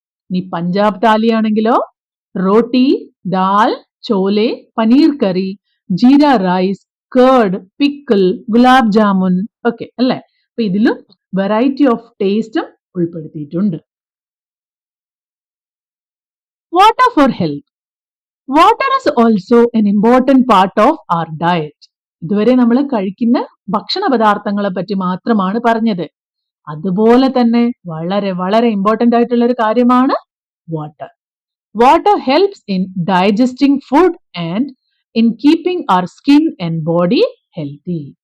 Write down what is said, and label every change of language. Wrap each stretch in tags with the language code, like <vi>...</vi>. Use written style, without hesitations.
<ml>ഇനി പഞ്ചാബ് താലി ആണെങ്കിലോ റോട്ടി, ദാൽ, ചോലെ, പനീർ കറി, jeera rice, curd, pickle, gulab jamun ഒക്കെ അല്ലെ? അപ്പൊ ഇതിലും വെറൈറ്റി ഓഫ് ടേസ്റ്റും ഉൾപ്പെടുത്തിയിട്ടുണ്ട്.</ml> <en>Water for health. Water is also an important part of our diet.</en> <ml>ഇതുവരെ നമ്മൾ കഴിക്കുന്ന ഭക്ഷണ പദാർത്ഥങ്ങളെ പറ്റി മാത്രമാണ് പറഞ്ഞത്. അതുപോലെ തന്നെ വളരെ ഇമ്പോർട്ടന്റ് ആയിട്ടുള്ള ഒരു കാര്യമാണ് water.</ml> <en>Water helps in digesting food and in keeping our skin and body healthy.</en>